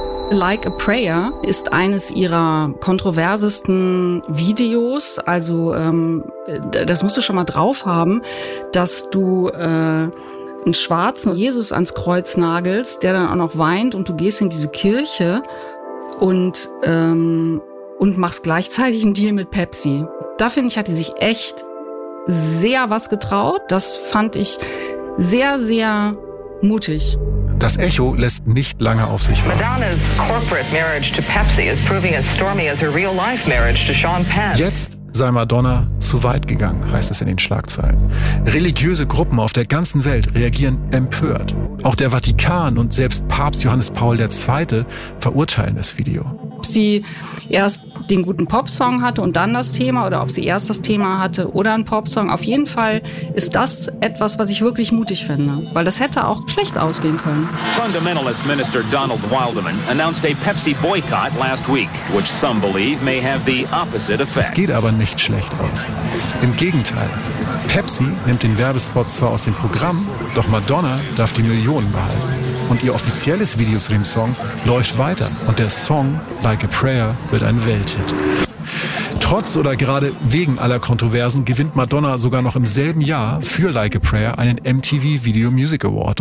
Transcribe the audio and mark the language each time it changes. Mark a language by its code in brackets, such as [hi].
[de] Like a Prayer ist eines ihrer kontroversesten Videos, also das musst du schon mal drauf haben, dass du einen schwarzen Jesus ans Kreuz nagelst, der dann auch noch weint und du gehst in diese Kirche und machst gleichzeitig einen Deal mit Pepsi. Da finde ich, hat die sich echt sehr was getraut. Das fand ich sehr, sehr mutig. Das Echo lässt nicht lange auf sich warten. [en] Madonna's corporate marriage to Pepsi is proving as stormy as her real life marriage to Sean Penn. [de] Jetzt sei Madonna zu weit gegangen, heißt es in den Schlagzeilen. Religiöse Gruppen auf der ganzen Welt reagieren empört. Auch der Vatikan und selbst Papst Johannes Paul II. Verurteilen das Video. Ob sie erst den guten Popsong hatte und dann das Thema, oder ob sie erst das Thema hatte oder einen Popsong. Auf jeden Fall ist das etwas, was ich wirklich mutig finde, weil das hätte auch schlecht ausgehen können. [en] Fundamentalist Minister Donald Wilderman announced a Pepsi boycott last week, which some believe may have the opposite effect. [de] Es geht aber nicht schlecht aus. Im Gegenteil. Pepsi nimmt den Werbespot zwar aus dem Programm, doch Madonna darf die Millionen behalten. Und ihr offizielles Video zu dem Song läuft weiter. Und der Song Like a Prayer wird ein Welthit. Trotz oder gerade wegen aller Kontroversen gewinnt Madonna sogar noch im selben Jahr für Like a Prayer einen MTV Video Music Award.